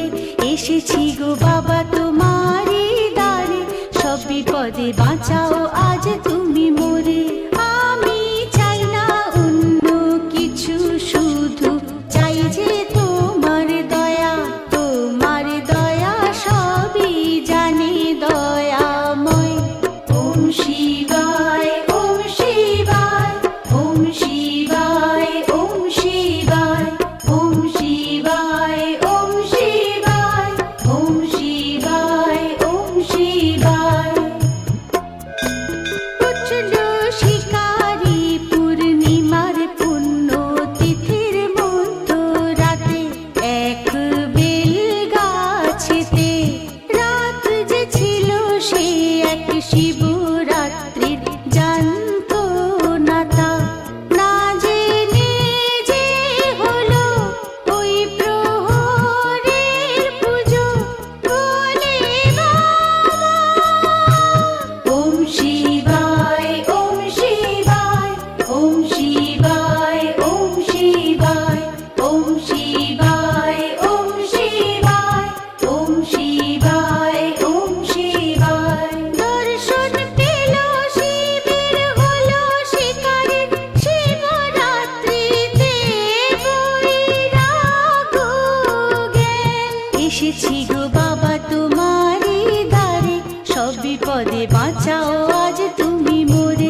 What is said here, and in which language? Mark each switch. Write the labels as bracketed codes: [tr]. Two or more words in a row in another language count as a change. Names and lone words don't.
[bn] এসেছি গো বাবা তোমারি দ্বারে, সব বিপদে বাঁচাও আজ তুমি মোরে। আমি চাই না অন্য কিছু, শুধু চাই যে তোমার দয়া, তোমার দয়া সবই জানি দয়াময়। [sa] ওম শিবায়, ওম শিবায়, ওম শিবায়, ওম শিবায়, ওম শিবায়, ওম শিবায়, ওম শিবায়, ওম শিবায়। [bn] উঠল শিকারি পূর্ণিমার পুণ্য তিথির মধ্য রাতে, এক বেল গাছেতে রাত যে ছিল সে এক শিবরাত্রির, জানতো না তা, না জেনে যে হলো ওই প্রহরের পুজো। বলে বাবা [sa] ওম শিবায়, ওম শিবায়, ওম শিবায়, ওম শিবায়, ওম শিবায়, ওম শিবায়, ওম শিবায়, ওম শিবায়। [bn] দর্শন পেল শিবের, হলো শিকারের শিবরাত্রিতে বৈরাগ্য জ্ঞান। এসেছি গো বাবা তোমারি দ্বারে, সব বিপদে বাঁচাও আজ তুমি মোরে।